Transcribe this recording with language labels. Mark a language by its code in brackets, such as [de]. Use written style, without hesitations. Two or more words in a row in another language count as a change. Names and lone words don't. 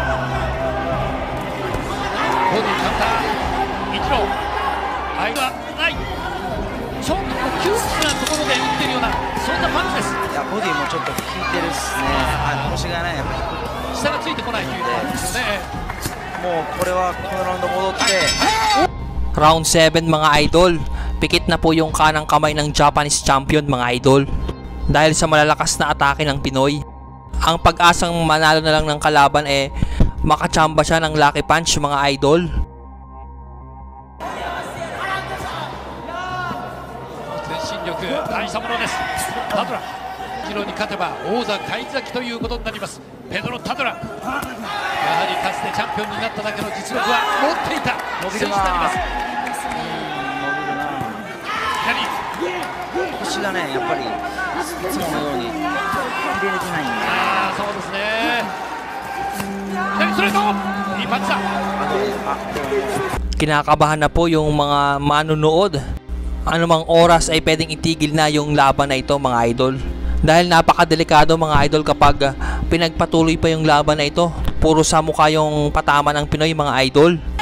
[ja] ボディカウンター銀次郎間はない。ちょっと窮屈なところで打ってるようなそんなパンチです。いやボディもちょっと効いてるっすね。腰がねやっぱり下がついてこないという感じですよね。もうこれはこのラウンド戻って、 [tl] Round 7 mga idol, pikit na po yung kanang kamay ng [en] Japanese champion [tl] mga idol. Dahil sa malalakas na atake ng Pinoy, ang pag-asang manalo na lang ng kalaban makachamba siya ng [en] lucky punch [tl] mga idol. [ja] 大したものです。タドラ次郎に勝てば王座返り咲きということになります。ペドロ・タドラ、やはりかつてチャンピオンになっただけの実力は持っていた選手になります。腰がねやっぱりいつものように入れれてないんで、そうですね。左ストレートいいパンチだ。 [tl] Kinakabahan na po yung mga manonood. Anumang oras ay pwedeng itigil na yung laban na ito mga idol. Dahil napakadelikado mga idol kapag pinagpatuloy pa yung laban na ito. Puro sa mukha yung patama ng Pinoy mga idol.